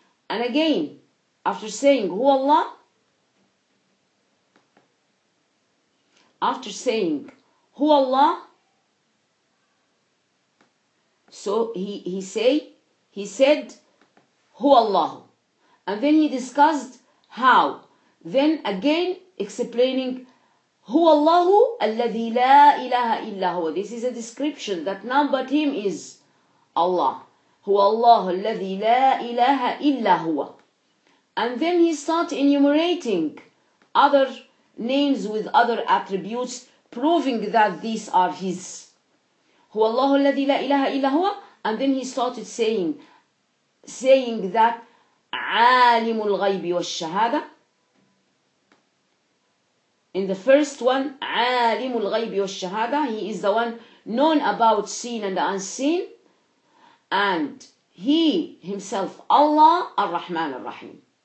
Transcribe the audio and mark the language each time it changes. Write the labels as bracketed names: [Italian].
[English] And again, after saying هو Allah, after saying هو Allah, so he said هو Allah, and then he discussed how, then again explaining [Arabic] هو الله الذي لا إله إلا هو. [English] This is a description that none but Him is Allah. [Arabic] هو الله الذي لا إله إلا هو. [English] And then he started enumerating other names with other attributes, proving that these are His. [Arabic] هو الله الذي لا إله إلا هو. [English] And then he started saying that [Arabic] عالم الغيب والشهادة. [English] In the first one, [Arabic] عالم الغيب والشهادة, [English] He is the one known about seen and unseen, and He Himself, Allah Ar-Rahman Ar-Rahim.